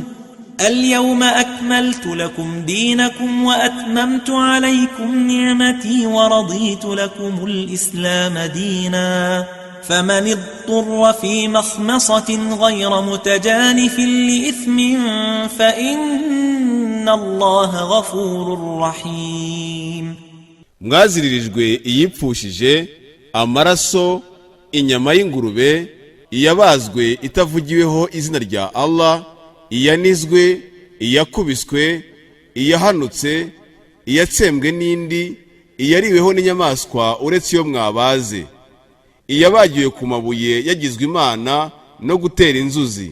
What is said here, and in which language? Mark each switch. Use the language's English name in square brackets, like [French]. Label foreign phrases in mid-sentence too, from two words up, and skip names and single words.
[Arabic] اليوم أكملت لكم دينكم وأتممت عليكم نعمتي ورضيت لكم الإسلام دينا فمن اضطر في مخمصة غير متجانف لإثم فإن الله غفور رحيم. [Kinyarwanda] Mwaziririjwe iyipfushije amaraso, inyama y'ingurube, iyabazwe itavugiweho izina rya Allah, iyanizwe, iyakubiswe, iyahanutse, iyatsembwe n'indi, iyariweho n'inyamaswa uretse iyo mwabaze, iyabagiwe ku mabuye yagizwe imana no gutera inzuzi.